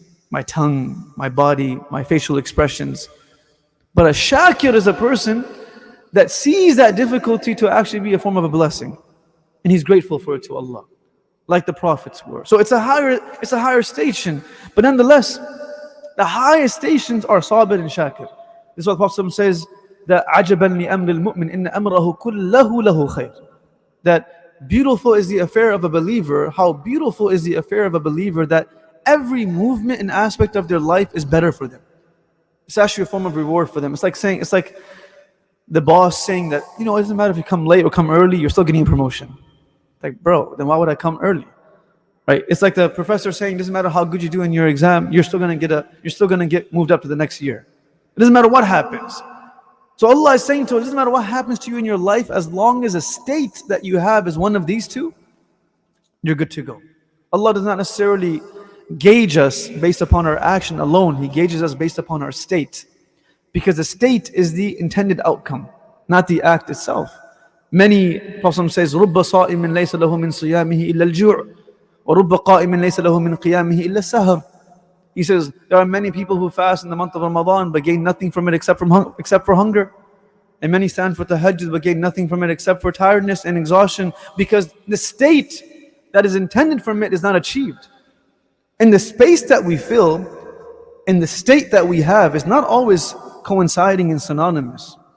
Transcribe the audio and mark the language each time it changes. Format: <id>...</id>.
<en>My tongue, my body, my facial expressions. But a shakir is a person that sees that difficulty to actually be a form of a blessing. And he's grateful for it to Allah. Like the prophets were. So it's a higher station. But nonetheless, the highest stations are sabir and shakir. This is what the Prophet says, that</en> <ar>عَجَبًا لِأَمْرِ الْمُؤْمِنِ إِنَّ أَمْرَهُ كُلَّهُ لَهُ خَيْرٌ.</ar> <en>That beautiful is the affair of a believer. How beautiful is the affair of a believer that every movement and aspect of their life is better for them. It's actually a form of reward for them. It's like the boss saying that, it doesn't matter if you come late or come early, you're still getting a promotion. Like, bro, then why would I come early? Right? It's like the professor saying, it doesn't matter how good you do in your exam, you're still gonna get moved up to the next year. It doesn't matter what happens. So Allah is saying to us, it doesn't matter what happens to you in your life, as long as a state that you have is one of these two, you're good to go. Allah does not necessarily gauge us based upon our action alone. He gauges us based upon our state. Because the state is the intended outcome, not the act itself. Many, Prophet says,</en> <ar>رُبَّ صَائِمٍ لَيْسَ لَهُ مِنْ صِيَامِهِ إِلَّا الْجُوعُ وَرُبَّ قَائِمٍ لَيْسَ لَهُ مِنْ قِيَامِهِ إِلَّا السَّهَرُ.</ar> <en>He says, there are many people who fast in the month of Ramadan but gain nothing from it except for hunger. And many stand for tahajjud but gain nothing from it except for tiredness and exhaustion, because the state that is intended from it is not achieved. And the space that we fill and the state that we have is not always coinciding and synonymous.</en>